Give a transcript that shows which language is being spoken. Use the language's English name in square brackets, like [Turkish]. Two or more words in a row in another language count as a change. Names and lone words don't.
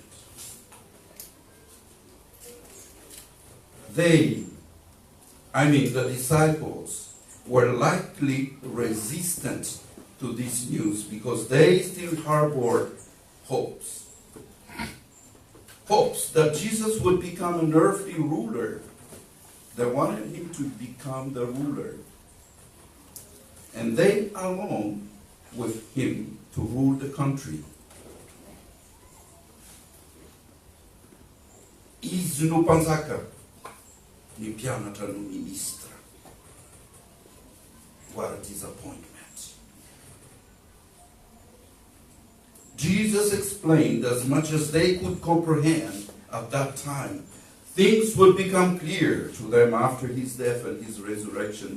[English] The disciples were likely resistant to this news because they still harbored hopes. Hopes that Jesus would become an earthly ruler. They wanted him to become the ruler. And they along with him to rule the country. [Malagasy] Izy no mpanjaka, ny mpianatra no ministra. [English] What a disappointment. Jesus explained as much as they could comprehend at that time. Things would become clear to them after his death and his resurrection.